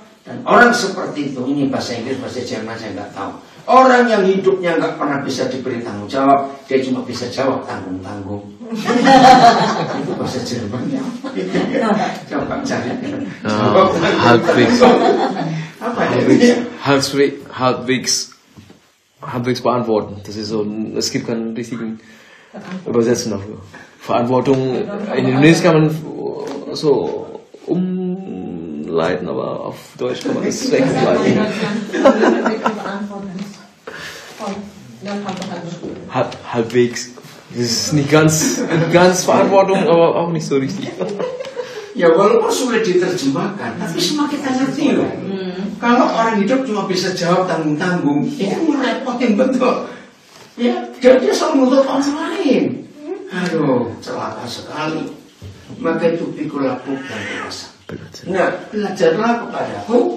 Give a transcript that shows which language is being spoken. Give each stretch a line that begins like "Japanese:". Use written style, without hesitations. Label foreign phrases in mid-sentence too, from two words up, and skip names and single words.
Indonesian: Dan orang seperti itu, ini bahasa Inggris, bahasa Jerman saya nggak tahu. Orang yang hidupnya nggak pernah bisa diberi tanggung jawab, dia cuma bisa jawab tanggung-tanggung. Itu bahasa Jerman ya. Coba cari. Apa itu?
German: Halbwegs beantworten. Das ist so, es gibt keinen richtigen Übersetzen dafür. Verantwortung, in Indonesisch kann man so umleiten, aber auf Deutsch kann man das schlecht umleiten. Halbwegs. Das ist nicht ganz Verantwortung, aber auch nicht so richtig.
Indonesian: Ya walaupun sulit diterjemahkan, tapi semua kita ngerti loh. Kalau orang hidup cuma bisa jawab tanggung-tanggung, itu merepotin betul. Ya, dia selalu menuntut orang lain. Aduh, celaka sekali. Maka itu pikulaku dan dewasa. Nah, belajarlah kepadaku.